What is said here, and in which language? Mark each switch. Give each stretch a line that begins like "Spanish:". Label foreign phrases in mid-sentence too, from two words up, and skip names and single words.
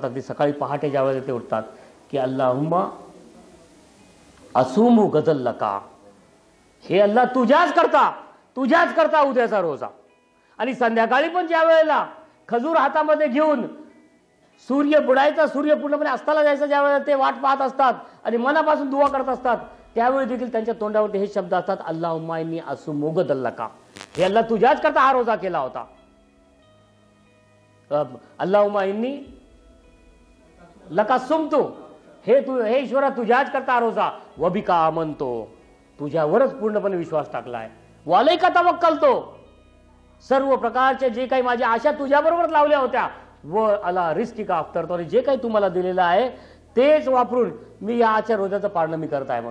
Marathi: अगदी सकाळी पहाटे ज्यावेळेला ते उठतात की
Arabic: اللهم أصوم غدا لك,
Marathi: हे अल्लाह तुझ्याच करता उद्याचा रोजा. आणि संध्याकाळी पण ज्या वेळेला खजूर हातामध्ये घेऊन सूर्य बुडायचा, सूर्य पूर्णपणे अस्ताला जायचा, ज्या वेळेला ते वाट पाहत असतात आणि मनापासून दुआ करत असतात, त्यावेळी देखील त्यांच्या तोंडावरती हे शब्द असतात,
Arabic: اللهم إني أصوم غدا لك,
Marathi: हे अल्लाह तुझ्याच करता हा रोजा केला होता.
Arabic: اللهم إني لك صمت,
Marathi: हे ईश्वरा तुझ्याच करता रोजा.
Arabic: وبك آمنت,
Marathi: तुझ्यावरच पूर्णपणे विश्वास टाकलाय.
Arabic: وعليك توكلت,
Marathi: सर्व प्रकारचे जे काही माझ्या आशा तुझ्याबरोबर लावल्या होत्या,
Arabic: وعلى رزقك أفطرت,
Marathi: आणि जे काही तुम्हाला दिलेलं आहे तेच वापरून मी या आजच्या रोजाचं पाळणं मी करत आहे.